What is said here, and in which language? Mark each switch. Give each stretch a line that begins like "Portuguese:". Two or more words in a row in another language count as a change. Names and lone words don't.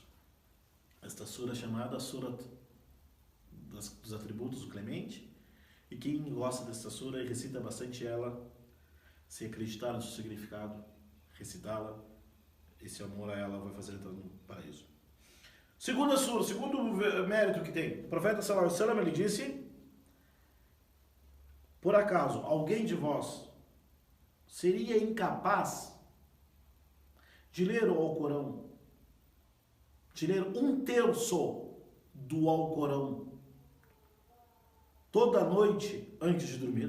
Portuguese: Esta sura é chamada Surat dos atributos do Clemente, e quem gosta desta sura e recita bastante ela, se acreditar no seu significado, recitá-la, esse amor a ela vai fazer entrar no paraíso. Segunda sura, segundo mérito que tem, o profeta
Arabic: صلى الله عليه وسلم,
Portuguese: ele disse, por acaso alguém de vós seria incapaz de ler o Alcorão de ler um terço do Alcorão toda noite antes de dormir?